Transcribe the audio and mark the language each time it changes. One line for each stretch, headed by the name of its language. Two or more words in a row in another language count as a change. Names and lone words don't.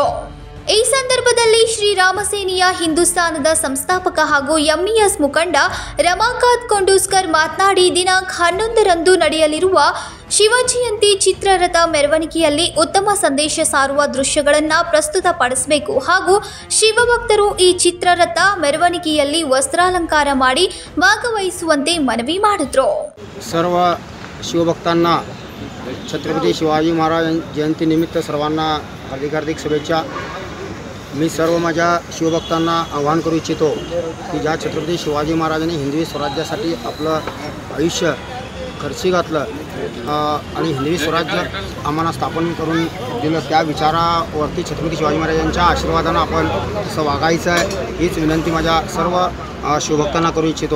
Kannada: ಈ ಸಂದರ್ಭದಲ್ಲಿ ಶ್ರೀರಾಮ ಸೇನೆಯ ಹಿಂದೂಸ್ತಾನದ ಸಂಸ್ಥಾಪಕ ಹಾಗೂ ಎಂಇಎಸ್ ಮುಖಂಡ ರಮಾಕಾಂತ್ ಕೊಂಡೂಸ್ಕರ್ ಮಾತನಾಡಿ, ದಿನಾಂಕ 11ರಂದು ನಡೆಯಲಿರುವ ಶಿವಜಯಂತಿ ಚಿತ್ರರಥ ಮೆರವಣಿಗೆಯಲ್ಲಿ ಉತ್ತಮ ಸಂದೇಶ ಸಾರುವ ದೃಶ್ಯಗಳನ್ನು ಪ್ರಸ್ತುತಪಡಿಸಬೇಕು ಹಾಗೂ ಶಿವಭಕ್ತರು ಈ ಚಿತ್ರರಥ ಮೆರವಣಿಗೆಯಲ್ಲಿ ವಸ್ತ್ರಾಲಂಕಾರ ಮಾಡಿ ಭಾಗವಹಿಸುವಂತೆ ಮನವಿ ಮಾಡಿದರು।
Marathi: सर्व शिवभक्तांना छत्रपती शिवाजी महाराज जयंती निमित्त सर्वांना हार्दिक शुभेच्छा। मी सर्व माझ्या शिवभक्तांना आवाहन करू इच्छितो की ज्या छत्रपती शिवाजी महाराजांनी हिंदवी स्वराज्यासाठी आपलं आयुष्य खर्ची घातलं आणि हिंदवी स्वराज्य आम्हाला स्थापन करून दिलं, त्या विचारावरती छत्रपती शिवाजी महाराजांच्या आशीर्वादानं आपण तसं वागायचं आहे, हीच विनंती माझ्या सर्व शिवभक्तांना करू इच्छितो।